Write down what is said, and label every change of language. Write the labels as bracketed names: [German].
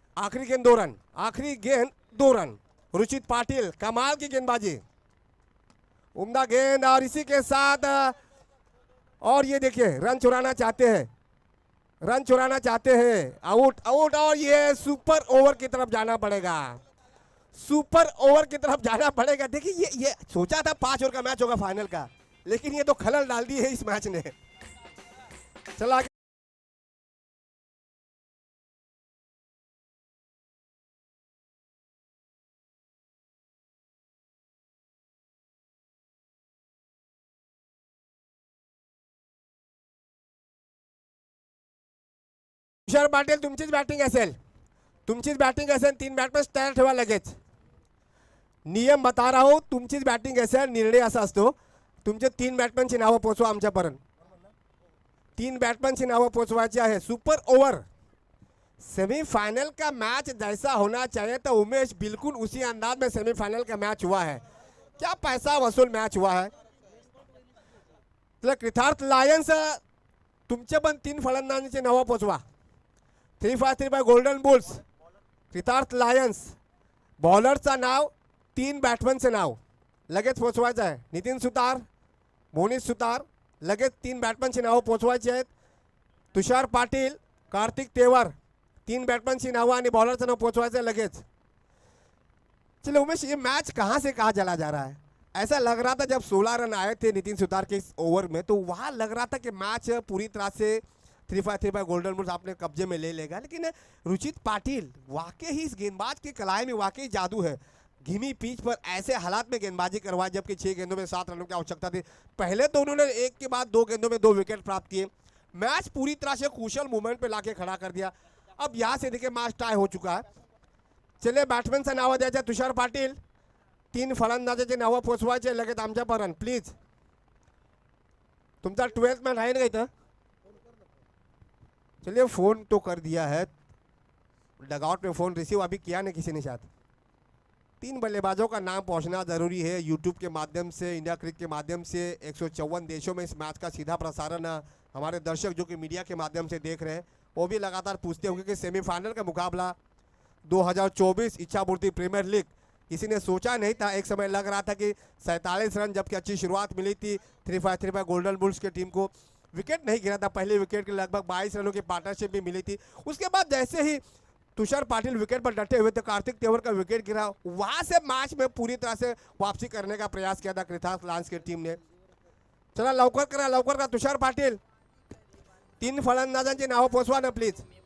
[Hindi] आखिरी गेंद 2 रन, आखिरी गेंद 2 रन। रुचित पाटिल कमाल की गेंदबाजी, उम्दा गेंद, और इसी के साथ और ये देखिए रन चुराना चाहते हैं, रन चुराना चाहते हैं, आउट आउट। और ये सुपर ओवर की तरफ जाना पड़ेगा, सुपर ओवर की तरफ जाना पड़ेगा। देखिए ये सोचा था 5 ओवर का मैच होगा फाइनल का, लेकिन ये तो खलल डाल दी है इस मैच ने। [Marathi] चला तुषार पाटील, तुमचीच बॅटिंग असेल, तुमचीच बॅटिंग असेल, 3 बॅटमॅन तयार ठेवा लगेच। [Hindi] नियम बता रहा हूं, [Marathi] तुमचीच बॅटिंग असेल, निर्णय असा असतो, तुमचे 3 बॅटमॅनची नावं पोहोचवा आमच्यापर्यंत, 3 बॅटमॅनची नावं पोहोचवायची आहे। [Hindi] सुपर ओवर सेमीफाइनल का मैच जैसा होना चाहिए था उमेश, बिल्कुल उसी अंदाज में सेमीफाइनल का मैच हुआ है। क्या पैसा वसूल मैच हुआ है। [Marathi] कृतार्थ लायंस, तुमचे पण 3 फलंदाजांची नावं पोहोचवा। 353 बाय गोल्डन बुल्स, कृतार्थ लायंस, बॉलरचं नाव, 3 बॅट्समनचं नाव लगेच पोहोचवायचं आहे। नितीन सुतार, मोनिश सुतार, लगेच 3 बॅट्समनची नावं पोहोचवायची आहेत। तुषार पाटील, कार्तिक तेवर, 3 बॅट्समनची नावं आणि बॉलरचं नाव पोहोचवायचं [Hindi] है [Marathi] लगेच। [Hindi] चलिए उमेश, ये मैच कहाँ से कहाँ चला जा रहा है। ऐसा लग रहा था जब 16 रन आए थे नितिन सुतार के इस ओवर में, तो वहाँ लग रहा था कि मैच पूरी तरह से 353 बाय गोल्डन बुल्स आपने कब्जे में ले लेगा, लेकिन रुचित पाटिल वाकई ही इस गेंदबाज की कलाई में वाकई जादू है। धीमी पिच पर ऐसे हालात में गेंदबाजी करवाई, जबकि 6 गेंदों में 7 रनों की आवश्यकता थी। पहले तो उन्होंने एक के बाद 2 गेंदों में 2 विकेट प्राप्त किए, मैच पूरी तरह से कुशल मूवमेंट पे लाके खड़ा कर दिया। अब यहाँ से देखिए मैच टाई हो चुका है। [Marathi] चलिए बॅट्समॅनचं नाव द्यायचं, तुषार पाटील, 3 फलंदाजाचे नावं पोचवायचे लगेच आमच्यापर्यंत प्लीज। तुमचा 12th मॅन आहे ना इथं। [Hindi] चलिए फोन तो कर दिया है, डगआउट में फ़ोन रिसीव अभी किया नहीं किसी ने शायद। 3 बल्लेबाजों का नाम पहुंचना ज़रूरी है यूट्यूब के माध्यम से, इंडिया क्रिकेट के माध्यम से। 154 देशों में इस मैच का सीधा प्रसारण हमारे दर्शक जो कि मीडिया के माध्यम से देख रहे हैं वो भी लगातार पूछते होंगे कि सेमीफाइनल का मुकाबला 2024 इच्छापूर्ति प्रीमियर लीग, किसी ने सोचा नहीं था। एक समय लग रहा था कि 47 रन, जबकि अच्छी शुरुआत मिली थी 3-5 गोल्डन बुल्स के टीम को, विकेट नहीं गिरा था। पहले विकेट के लगभग 22 रनों की पार्टनरशिप भी मिली थी। उसके बाद जैसे ही तुषार पाटिल विकेट पर डटे हुए थे, कार्तिक तेवर का विकेट गिरा, वहां से मैच में पूरी तरह से वापसी करने का प्रयास किया था कृतार्थ लायंस की टीम ने। [Marathi] चला लवकर करा तुषार पाटील, 3 फलंदाजांची नावं पोचवा ना प्लीज।